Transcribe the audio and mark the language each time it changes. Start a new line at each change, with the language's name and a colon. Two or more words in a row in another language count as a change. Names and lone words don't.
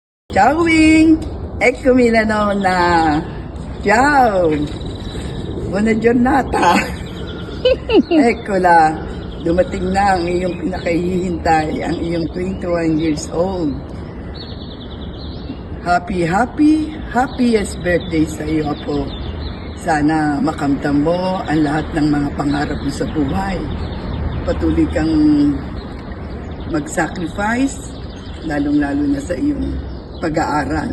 Italian: Ciao Wing! Eccomi la nonna! Ciao! Buona giornata! Eccola!
Filipino: Dumating na ang iyong pinakahihintay, ang iyong 21
English: years old. Happiest birthday
Filipino: sa iyo, Apo. Sana makamtan mo ang lahat ng mga pangarap mo sa buhay. Patuloy kang mag-sacrifice, lalong-lalo na sa iyong pag-aaral.